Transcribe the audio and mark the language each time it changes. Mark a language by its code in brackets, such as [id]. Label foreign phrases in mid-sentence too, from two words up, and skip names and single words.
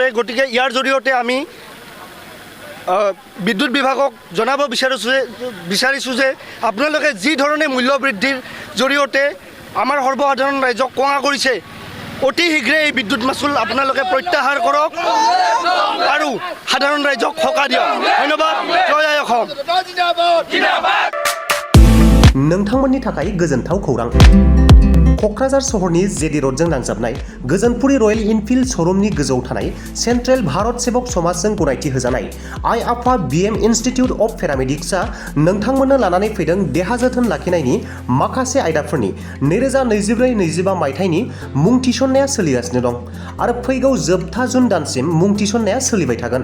[as] গতিকে ইয়াৰ জৰিয়তে আমি বিদ্যুৎ বিভাগক জনাব বিচাৰিছোঁ যে আপোনালোকে যি ধৰণে মূল্য বৃদ্ধিৰ জৰিয়তে আমাৰ সৰ্বসাধাৰণ ৰাইজক কঙা কৰিছে, অতি শীঘ্ৰে এই বিদ্যুৎ মাচুল আপোনালোকে প্ৰত্যাহাৰ কৰক আৰু সাধাৰণ ৰাইজক সকাহ দিয়ক। ধন্যবাদ। জয় আই অসম। [brx] नोंथांमोननि थाखाय गोजोनथाव खौरां। क'क्राझार सहरनि जेडि रडजों नांजाबनाय गोजोनपुरी रयेल इनफिल्ड श'रुमनि गोजौआव थानाय सेन्ट्रेल भारत सेबक समाजजों गनायथि होजानाय आइ आफा बिएम इन्स्टिट्युट अफ पेरामेडिक्सआ नोंथांमोननो लानानै फैदों देहा जोथोन लाखिनायनि माखासे आयदाफोरनि 2024-25 मायथाइनि मुं थिसननाया सोलिगासिनो दं आरो फैगौ जोबथा जुन दानसिम मुं थिसननाया सोलिबाय थागोन।